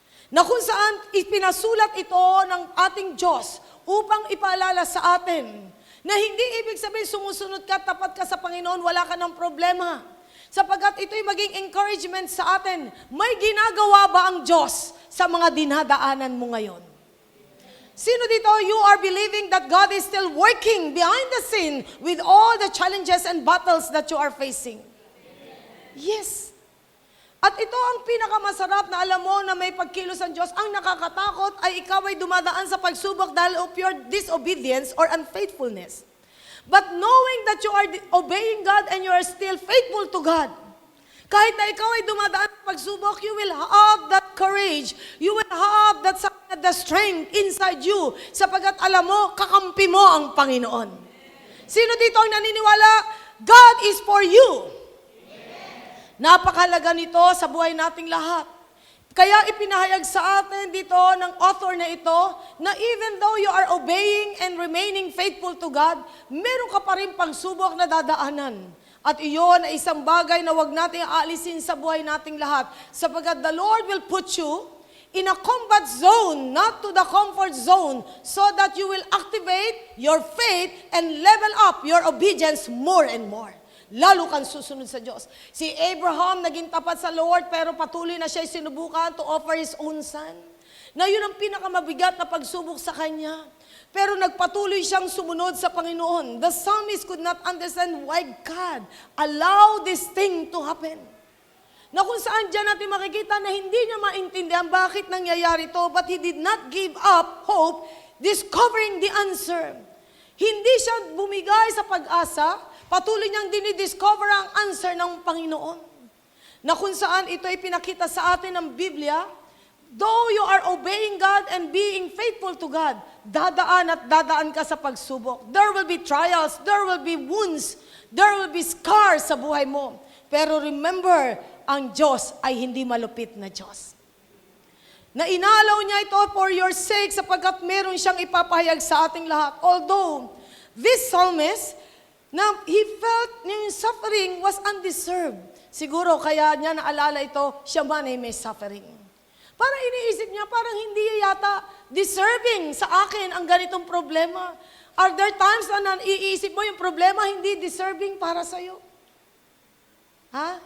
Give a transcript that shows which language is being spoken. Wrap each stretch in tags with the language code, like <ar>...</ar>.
<tl>Na kung saan ipinasulat ito ng ating Diyos upang ipaalala sa atin na hindi ibig sabihin sumusunod ka, tapat ka sa Panginoon, wala ka ng problema. Sapagkat ito'y maging encouragement sa atin, may ginagawa ba ang Diyos sa mga dinadaanan mo ngayon? Sino dito,</tl> <en>you are believing that God is still working behind the scene with all the challenges and battles that you are facing? Yes.</en> <tl>At ito ang pinakamasarap na alam mo na may pagkilos ang Diyos. Ang nakakatakot ay ikaw ay dumadaan sa pagsubok dahil</tl> <en>of your disobedience or unfaithfulness. But knowing that you are obeying God and you are still faithful to God,</en> <tl>kahit na ikaw ay dumadaan sa pagsubok,</tl> <en>you will have that courage. You will have the strength inside you.</en> <tl>Sapagkat alam mo, kakampi mo ang Panginoon. Sino dito ang naniniwala?</tl> <en>God is for you.</en> <tl>Napakalaga nito sa buhay nating lahat. Kaya ipinahayag sa atin dito ng author na ito na</tl> <en>even though you are obeying and remaining faithful to God,</en> <tl>meron ka pa rin pangsubok na dadaanan. At iyon ay isang bagay na wag nating aalisin sa buhay nating lahat. Sapagkat</tl> <en>the Lord will put you in a combat zone, not to the comfort zone, so that you will activate your faith and level up your obedience more and more.</en> <tl>Lalo kang susunod sa Diyos. Si Abraham naging tapat sa Lord, pero patuloy na siya sinubukan</tl> <en>to offer his own son.</en> <tl>Na yun ang pinakamabigat na pagsubok sa kanya. Pero nagpatuloy siyang sumunod sa Panginoon.</tl> <en>The psalmist could not understand why God allowed this thing to happen.</en> <tl>Na kung saan dyan natin makikita na hindi niya maintindihan bakit nangyayari ito,</tl> <en>but he did not give up hope, discovering the answer.</en> <tl>Hindi siya bumigay sa pag-asa, patuloy niyang dinidiscover ang answer ng Panginoon. Na kung saan ito ay pinakita sa atin ng Biblia,</tl> <en>though you are obeying God and being faithful to God,</en> <tl>dadaan at dadaan ka sa pagsubok.</tl> <en>There will be trials, there will be wounds, there will be scars</en> <tl>sa buhay mo. Pero remember, ang Diyos ay hindi malupit na Diyos. Na inalaw niya ito</tl> <en>for your sake</en> <tl>sapagkat meron siyang ipapahayag sa ating lahat.</tl> <en>Although, this psalmist, na he felt yung suffering was undeserved.</en> <tl>Siguro kaya niya naalala ito, siya man ay may suffering. Parang iniisip niya, parang hindi yata deserving sa akin ang ganitong problema.</tl> <en>Are there times</en> <tl>na iisip mo yung problema hindi deserving para sa'yo? Ha?</tl>